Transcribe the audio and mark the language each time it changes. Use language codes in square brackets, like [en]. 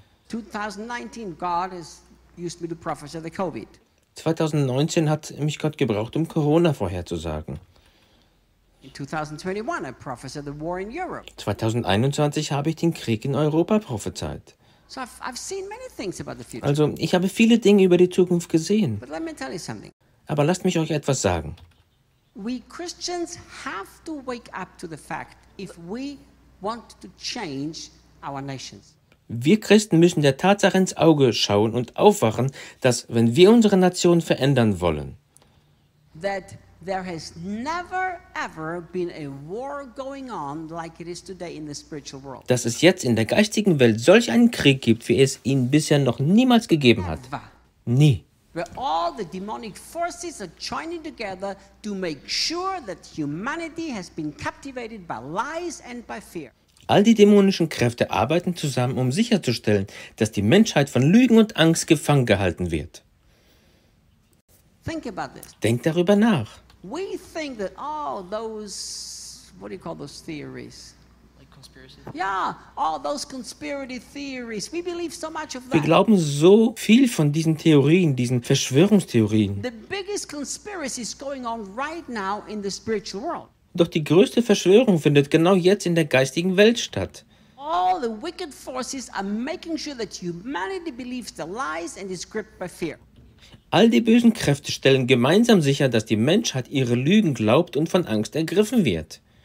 [en] 2019, God has used me to prophesy the COVID. [de] 2019 hat mich Gott gebraucht, um Corona vorherzusagen. [en] In 2021, I prophesied the war in Europe. [de] 2021 habe ich den Krieg in Europa prophezeit. [en] So I've seen many things about the future. [de] Also, ich habe viele Dinge über die Zukunft gesehen. [en] But let me tell you something. [de] Aber lasst mich euch etwas sagen. [en] We Christians have to wake up to the fact if we want to change our nations. [de] Wir Christen müssen der Tatsache ins Auge schauen und aufwachen, dass wenn wir unsere Nation verändern wollen, [en] that there has never ever been a war going on like it is today in the spiritual world. [de] Dass es jetzt in der geistigen Welt solch einen Krieg gibt, wie es ihn bisher noch niemals gegeben hat. Nie. [en] Where all the demonic forces are joining together to make sure that humanity has been captivated by lies and by fear. [de] All die dämonischen Kräfte arbeiten zusammen, um sicherzustellen, dass die Menschheit von Lügen und Angst gefangen gehalten wird. [en] Think about this. [de] Denk darüber nach. [en] We think that all those, what do you call those theories? Like conspiracy? Yeah, all those conspiracy theories. We believe so much of that. [de] Wir glauben so viel von diesen Theorien, diesen Verschwörungstheorien. [en] The biggest conspiracy is going on right now in the spiritual world. [de] Doch die größte Verschwörung findet genau jetzt in der geistigen Welt statt. [en] All the wicked forces are making sure that humanity believes the lies and is gripped by fear. [de] All die bösen Kräfte stellen gemeinsam sicher, dass die Menschheit ihre Lügen glaubt und von Angst ergriffen wird.